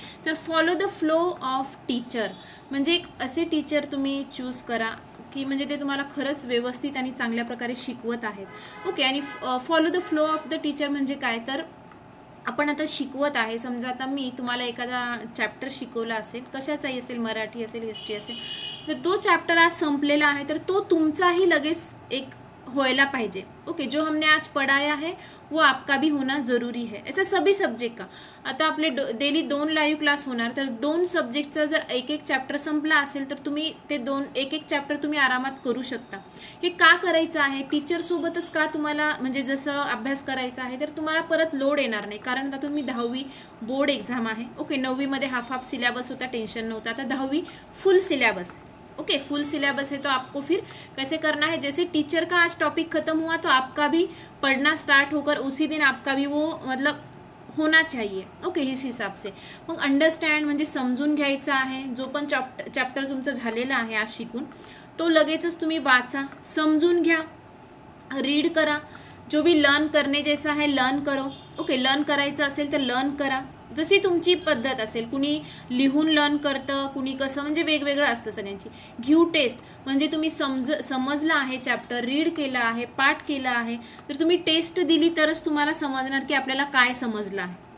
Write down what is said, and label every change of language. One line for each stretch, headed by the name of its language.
Marathi: तर
English: follow the flow of teacher,
Marathi: म्हणजे एक असे टीचर तुम्ही चूज करा की म्हणजे ते तुम्हाला खरंच व्यवस्थित आणि चांगल्या प्रकारे शिकवत आहेत. ओके, आणि
English: follow the flow of the teacher
Marathi: म्हणजे काय, तर आपण आता शिकवत आहे, समजा आता मी तुम्हाला एखादा चॅप्टर शिकवला असेल, कशाचाही असेल, मराठी असेल, हिस्ट्री असेल, तर तो चॅप्टर आज संपलेला आहे तर तो तुमचाही लगेच एक होयला पाहिजे.
Hindi: ओके, जो हमने आज पढ़ाया है वो आपका भी होना जरूरी है. ऐसा सभी सब्जेक्ट का.
Marathi: आता आपले डेली 2 लाईव्ह क्लास होणार, तर 2 सब्जेक्टचा जर एक चॅप्टर संपला असेल तर तुम्ही ते एक चॅप्टर तुम्ही आरामात करू शकता. हे का करायचं आहे, टीचरसोबतच का तुम्हाला म्हणजे जसं अभ्यास करायचा आहे तर तुम्हाला परत लोड येणार नाही. कारण आता तुम्ही 10वी बोर्ड एक्झाम आहे. ओके, 9वीमध्ये हाफ सिलेबस होता, टेंशन नव्हता. आता 10वी फुल सिलेबस.
Hindi: Okay, full syllabus है तो आपको फिर कैसे करना है, जैसे टीचर का आज टॉपिक खत्म हुआ तो आपका भी पढ़ना स्टार्ट होकर उसी दिन आपका भी वो मतलब होना चाहिए.
Marathi: ओके,
Hindi: इस हिसाब से
Marathi: मग अंडरस्टँड म्हणजे समजून घ्यायचं आहे. जो पण चॅप्टर तुमचं झालेला आहे आज शिकून तो लगेचच तुम्ही वाचा, समजून घ्या, रीड करा.
Hindi: जो भी लर्न करने जैसा है लर्न करो.
Marathi: ओके, लर्न करायचं असेल तर लर्न करा, जशी तुमची पद्धत असेल. कुणी लिहून लर्न करतं, कुणी कसं, म्हणजे वेगवेगळं असतं सगळ्यांची. घेऊ टेस्ट, म्हणजे तुम्ही समजलं आहे चॅप्टर, रीड केला आहे, पाठ केला आहे, तर तुम्ही टेस्ट दिली तरच तुम्हाला समजणार की आपल्याला काय समजलं आहे.